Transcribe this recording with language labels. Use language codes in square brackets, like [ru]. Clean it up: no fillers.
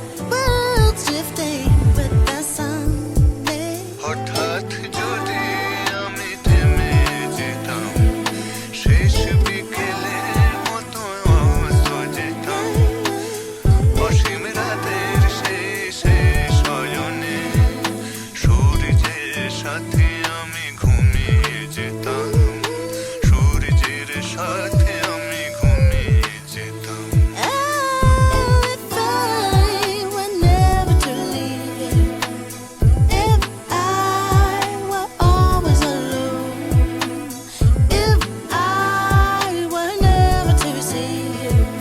[en] World's drifting with the sun. [bn] হঠাৎ যদি আমি থেমে যেতাম শেষ বিকেলের মতো অস্ত যেতাম অসীম রাতের শেষে শয়নে সূর্যের সাথে আমি ঘুমিয়ে যেতাম সূর্যের সাথে আমি ঘুমিয়ে যেতাম [en] Oh, if I were never to leave you, if I were always alone, if I were never to see you,